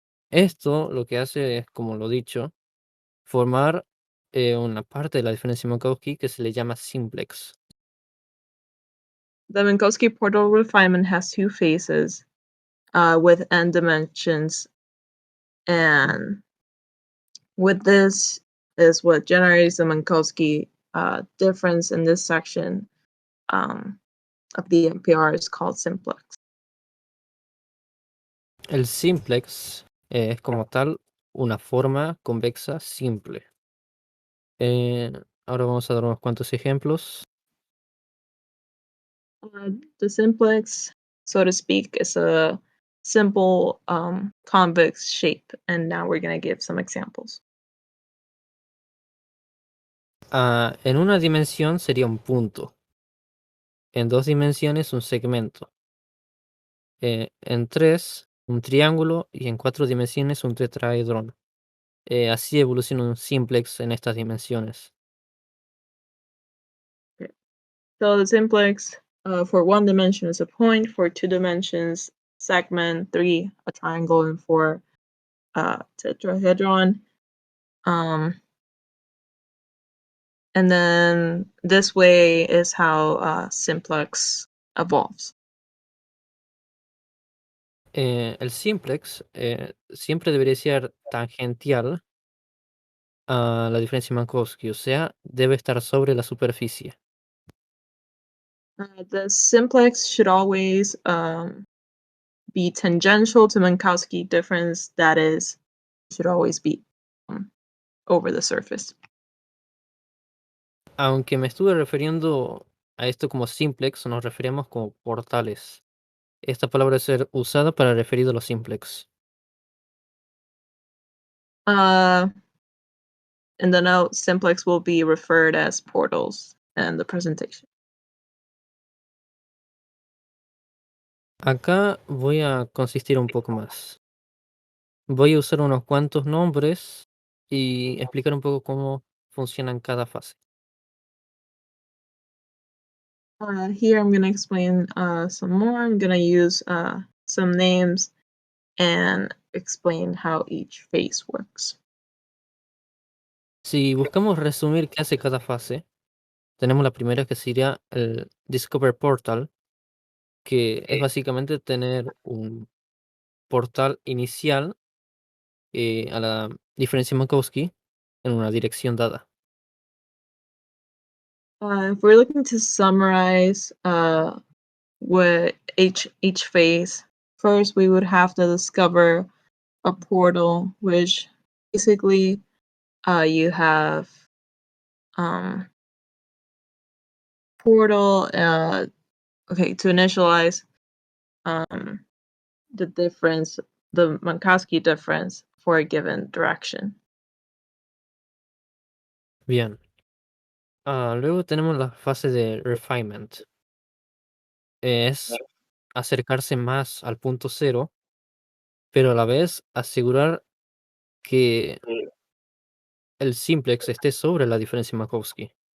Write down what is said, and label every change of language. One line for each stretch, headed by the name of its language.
Spanish: Esto lo que hace es, como lo dicho, formar una parte de la diferencia Minkowski que se le llama simplex.
English: The Minkowski Porter refinement has two phases with n dimensions, and with this is what generates the Minkowski difference in this section of the MPR is called simplex.
Spanish: El simplex es como tal una forma convexa simple. Ahora vamos a dar unos cuantos ejemplos.
English: The simplex, so to speak, is a simple convex shape, and now we're going to give some examples.
Spanish: En una dimensión sería un punto. En dos dimensiones un segmento. En tres un triángulo y en cuatro dimensiones un tetraedrón. Así evoluciona un simplex en estas dimensiones.
English: So the simplex for one dimension is a point, for 2 dimensions, segment, 3, a triangle, and 4, tetrahedron. And then this way is how simplex evolves.
Spanish: El simplex siempre debería ser tangential a la diferencia Minkowski, o sea, debe estar sobre la superficie.
English: The simplex should always be tangential to Minkowski difference, that is, should always be over the surface.
Spanish: Aunque me estuve refiriendo a esto como simplex, nos referimos como portales. Esta palabra debe ser usada para referir a los simplex.
English: In the note, simplex will be referred as portals in the presentation.
Spanish: Acá voy a consistir un poco más. Voy a usar unos cuantos nombres y explicar un poco cómo funciona en cada fase.
English: Here I'm going to explain some more. I'm going to use some names and explain how each phase works.
Spanish: Si buscamos resumir qué hace cada fase, tenemos la primera que sería el Discover Portal, que es básicamente tener un portal inicial a la diferencia Minkowski en una dirección dada.
English: If we're looking to summarize what each phase, first we would have to discover a portal, which basically you have portal okay, to initialize the difference, the Minkowski difference for a given direction.
Spanish: Bien. Luego tenemos la fase de refinement. Es acercarse más al punto cero, pero a la vez asegurar que el simplex esté sobre la diferencia Minkowski.